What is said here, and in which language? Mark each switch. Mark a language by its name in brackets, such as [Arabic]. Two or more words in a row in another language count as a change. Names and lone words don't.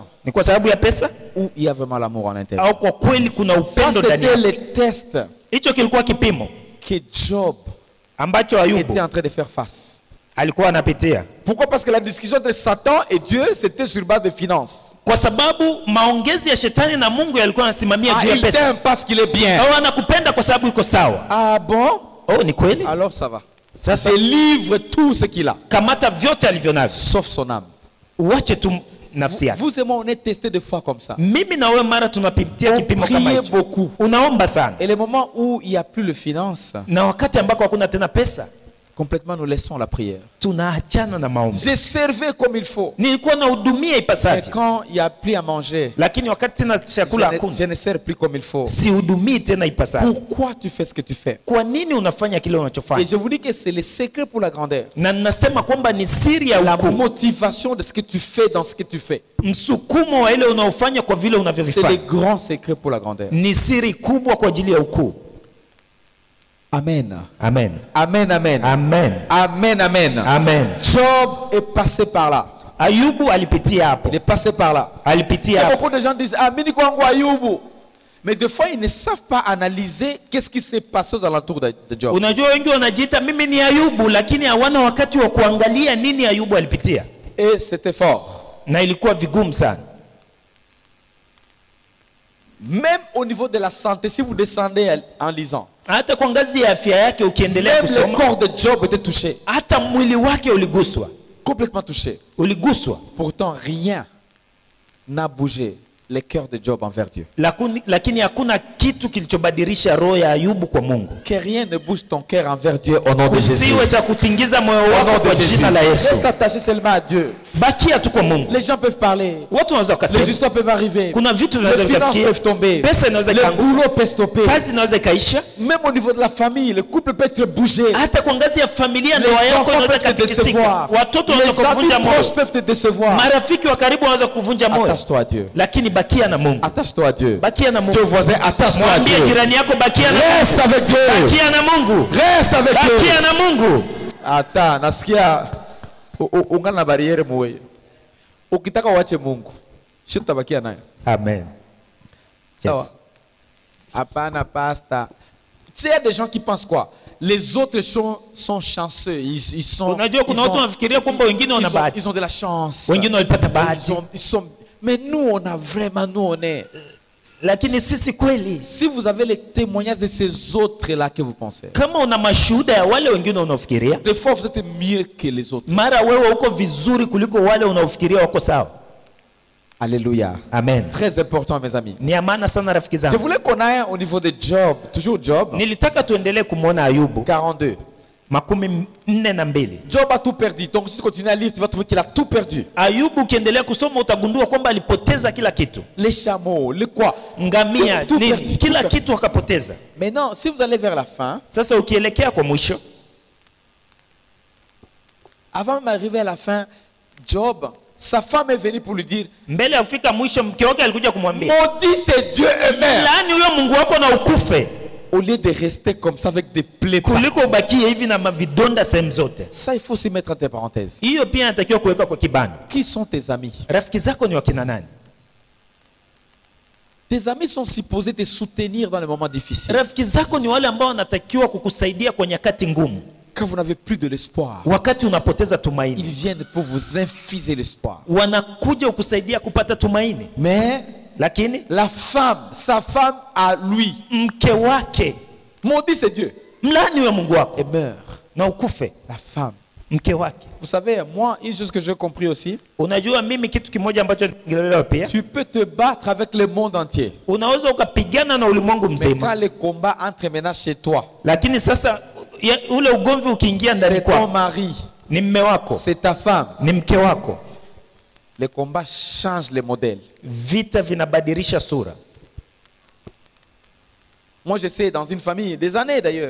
[French] Ou il y a vraiment l'amour en l'intérieur? Ça, c'était le test que Job était en train de faire face. Pourquoi? Parce que la discussion de Satan et Dieu, c'était sur base de finances. Il t'aime parce qu'il est bien. Ah bon? [Swahili] Oh, ni kweli? [French] alors ça va. [Swahili] Sasa [French] Se livre tout ce qu'il a, [Swahili] kamata vyote alivyo navyo, [French] sauf son âme. [Swahili] uache tu nafsi yake. [French] Vous et moi, on est testés des fois comme ça. [Swahili] Mimi na wewe mara tunapitia [French] On [Swahili] kipimo kama [French] priait [Swahili] hicho. [French] beaucoup. [Swahili] Unaomba sana. [French] Et les moments où il n'y a plus de finances, [Swahili] Na wakati ambako hakuna tena pesa, [French] complètement nous laissons la prière. [Swahili] tunaachana na maombi. [French] J'ai servi comme il faut. [Swahili] Nilikuwa nahudumia [French] Mais [Swahili] ipasavyo, [French] quand il n'y a plus à manger, [Swahili] lakini wakati tena chakula hakuna, [French] je ne sers plus comme il faut. [Swahili] sihudumii tena ipasavyo. [French] Pourquoi tu fais ce que tu fais? [Swahili] Kwa nini unafanya kile [French] Et [Swahili] unachofanya? [French] je vous dis que c'est le secret pour la grandeur. [Swahili] Na ninasema kwamba ni siri ya [French] La [Swahili] ukuu, [French] motivation de ce que tu fais dans ce que tu fais. [Swahili] msukumo wa ile unaofanya kwa vile [French] C'est le [Swahili] unavyovifanya, [French] grand secret pour la grandeur. [Swahili] ni siri kubwa kwa ajili ya ukuu. Amen. Amen, Amen, amen. amen, Amen, amen. amen. [French] Job est passé par là. [Swahili] Ayubu alipitia hapo, [French] Il est passé par là. [Swahili] alipitia [French] Et [Swahili] hapo. [French] beaucoup de gens disent, [Swahili] ah, mini kwangu Ayubu. [French] Mais des fois, ils ne savent pas analyser qu'est-ce qui s'est passé dans l'entour de Job. [Swahili] Unajua wengi wanajiita mimi ni Ayubu, lakini hawana wakati wa kuangalia nini Ayubu alipitia, [French] Et c'était fort. [Swahili] na ilikuwa vigumu sana. [French] Même au niveau de la santé, si vous descendez en lisant, [Swahili] Hata kwa ngazi ya afya yake ukiendelea [French] même le [Swahili] kusoma, [French] corps de Job était touché. [Swahili] hata mwili wake uliguswa, [French] Complètement touché. [Swahili] uliguswa. [French] Pourtant, rien n'a bougé le cœur de Job envers Dieu. [Swahili] Lakini hakuna kitu kilichobadilisha roho ya Ayubu kwa Mungu. [French] Que rien ne bouge ton cœur envers Dieu au nom de Jésus. [Swahili] Kusiwe cha kutingiza moyo [French] Au nom [Swahili] wako [French] de [Swahili] kwa [French] Jésus. [Swahili] jina la Yesu. [French] Reste attaché seulement à Dieu. [Swahili] Bakia tu kwa Mungu. [French] Les gens peuvent parler. [Swahili] Watu wanaweza [French] Les [Swahili] wakasema, [French] histoires peuvent arriver. [Swahili] kuna vitu [French] Les [Swahili] vinaweza [French] finances [Swahili] vikafikia, [French] peuvent tomber. [Swahili] pesa inaweza [French] Le [Swahili] ikaanguka, [French] boulot peut stopper. [Swahili] kazi inaweza ikaisha, [French] Même au niveau de la famille, le couple peut être bougé. [Swahili] hata kwa ngazi ya familia [French] Les [Swahili] ndoa yako [French] enfants [Swahili] inaweza [French] peuvent te [Swahili] katikisika, [French] décevoir. [Swahili] watoto [French] Les [Swahili] wanaweza kuvunja [French] amis [Swahili] moyo, [French] proches peuvent te décevoir. [Swahili] marafiki wa karibu wanaweza kuvunja moyo, [French] Attache-toi à Dieu. [Swahili] lakini bakia na Mungu. [French] Attache-toi à Dieu. [Swahili] Bakia na Mungu. [French] Ton voisin, attache-toi à [Swahili] Mwambie [French] Dieu. [Swahili] jirani yako bakia na Mungu. [French] Reste avec Dieu. [Swahili] Bakia na Mungu. [French] Reste avec Dieu. [Swahili] Bakia na Mungu. Ata nasikia ungana na bariere muwe. Ukitaka uache Mungu, sio tutabakia naye. Amen. Sawa. Yes. Hapana pasta. [French] Tu sais, il y a des gens qui pensent quoi? Les autres sont chanceux. Ils sont. [Swahili] Unajua kuna watu wanafikiria kwamba wengine wana bahati, [French] Ils ont de la chance. [Swahili] wengine walipata bahati, [French] Mais nous, on a vraiment, nous, on est. [Swahili] lakini sisi kweli, [French] Si vous avez les témoignages de ces autres-là que vous pensez, [Swahili] kama una mashuhuda ya wale wengine unaofikiria, [French] des fois vous êtes mieux que les autres. [Swahili] mara wewe uko vizuri kuliko wale unaofikiria wako sawa. [French] Alléluia. Amen. Très important, mes amis. [Swahili] Ni ya maana sana rafiki [French] Je [Swahili] zangu. [French] voulais qu'on aille au niveau de Job, toujours Job, [Swahili] Nilitaka tuendelee kumwona Ayubu 42. 42. [French] Job a tout perdu. Donc si tu continues à lire, tu vas trouver qu'il a tout perdu. [Swahili] Ayubu ukiendelea kusoma utagundua kwamba alipoteza kila kitu, [French] Les chameaux, les quoi. [Swahili] ngamia, [French] Tout [Swahili] nini, [French] perdu, [Swahili] kila [French] tout perdu. [Swahili] kitu akapoteza. [French] Maintenant, si vous allez vers la fin, [Swahili] Sasa ukielekea kwa mwisho, [French] avant d'arriver à la fin, Job, sa femme est venue pour lui dire, [Swahili] mbele ya kufika mwisho, mke wake alikuja kumwambia, [French] maudit c'est Dieu et mère. [Swahili] laani huyo Mungu wako na ukufe, [French] Au lieu de rester comme ça avec des plaies. [Swahili] kuliko ubakie hivi na mavidonda sehemu zote. [French] Ça, il faut s'y mettre entre parenthèses. [Swahili] Hiyo pia inatakiwa kuweka kwa kibano. [French] Qui sont tes amis? [Swahili] Rafiki zako ni wakina nani? [French] Tes amis sont supposés te soutenir dans les moments difficiles. [Swahili] Rafiki zako ni wale ambao wanatakiwa kukusaidia kwa nyakati ngumu, [French] Quand vous n'avez plus de l'espoir, [Swahili] wakati unapoteza [French] ils [Swahili] tumaini, [French] viennent pour vous infuser l'espoir. [Swahili] wanakuja kukusaidia kupata tumaini. [French] Mais [Swahili] Lakini [French] la femme, sa femme à lui, [Swahili] mke wake, [French] maudit c'est Dieu, [Swahili] mlaani huyo Mungu wako [French] et meurt. [Swahili] na ukufe. [French] La femme. [Swahili] Mke wake. [French] Vous savez, moi, une chose que j'ai compris aussi, [Swahili] Unajua mimi kitu kimoja ambacho nilielewa pia, [French] tu peux te battre avec le monde entier. [Swahili] unaweza ukapigana na ulimwengu [French] Mais quand [Swahili] mzima, [French] le combat entre maintenant chez toi, [Swahili] lakini sasa ule ugomvi ukiingia ndani [French] c'est ton [Swahili] kwako, [French] mari, [Swahili] ni mme wako, [French] c'est ta femme, [Swahili] ni mke wako, [French] le combat change le modèle. [Swahili] vita vinabadilisha sura. [French] Moi, je sais, dans une famille, des années d'ailleurs,